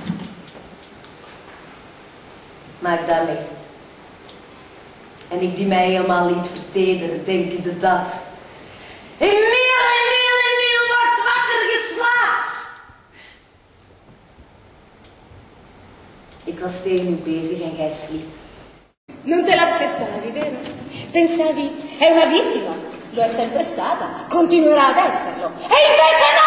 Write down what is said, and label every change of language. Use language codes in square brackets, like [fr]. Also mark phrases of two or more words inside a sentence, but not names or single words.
[nl] Maak daarmee. En ik die mij helemaal liet vertederen, denkende dat. Emiel wordt wakker geslaapt! Ik was tegen u bezig en jij sliep. [it] Non te l'aspettavi, vero? Pensavi, è una vittima. Lo è sempre stata, continuerà ad esserlo. E invece no!